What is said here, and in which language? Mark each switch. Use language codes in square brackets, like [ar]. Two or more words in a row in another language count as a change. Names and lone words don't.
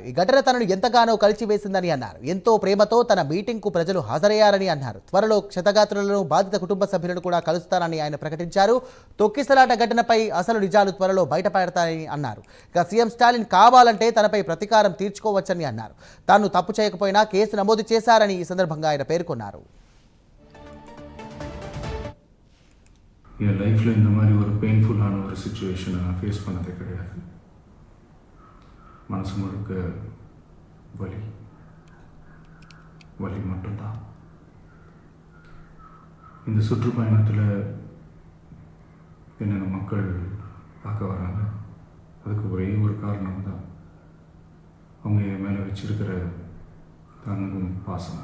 [te] ఈ ఘటన తనను ఎంతగానో కలిచివేసిందని అన్నారు. ఎంతో ప్రేమతో తన మీటింగ్ కు ప్రజలు హాజరయ్యారని అన్నారు. త్వరలో క్షతగాత్రులను బాధిత కుటుంబ సభ్యులను కూడా కలుస్తారని ఆయన ప్రకటించారు. తొక్కిసలాట ఘటనపై అసలు నిజాలు త్వరలో బయటపడతాయని అన్నారు. ఇక సీఎం స్టాలిన్ కావాలంటే తనపై ప్రతీకారం తీర్చుకోవచ్చని అన్నారు. తాను తప్పు చేయకపోయినా కేసు నమోదు చేశారని ఈ సందర్భంగా ఆయన పేర్కొన్నారు. [ta] என் லைஃப்பில் இந்த மாதிரி ஒரு பெயின்ஃபுல்லான ஒரு சுச்சுவேஷனை நான் ஃபேஸ் பண்ணதே கிடையாது. மனசு முழுக்க வலி வலி மட்டும்தான். இந்த சுற்றுப்பயணத்தில் என்னென்ன மக்கள் பார்க்க வராங்க, அதுக்கு ஒரே ஒரு காரணம் தான் அவங்க என் மேலே வச்சிருக்கிற அன்பும் பாசம்.